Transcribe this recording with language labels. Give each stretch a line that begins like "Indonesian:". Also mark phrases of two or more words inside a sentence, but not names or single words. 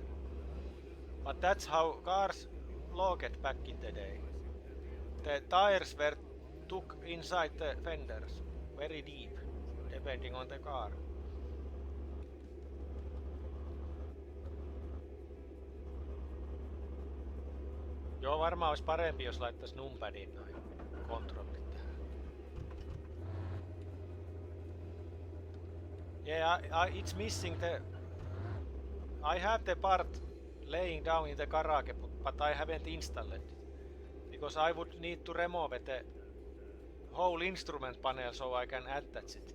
English: But that's how cars locked back in the day. The tires were took inside the fenders, very deep, depending on the car.
Finnish: Joo, varmaan olisi parempi, jos laittaisi numpadin noin kontrollit tähän.
English: Yeah, it's missing the... I have the part laying down in the garage, but I haven't installed it. Because I would need to remove the whole instrument panel so I can attach it.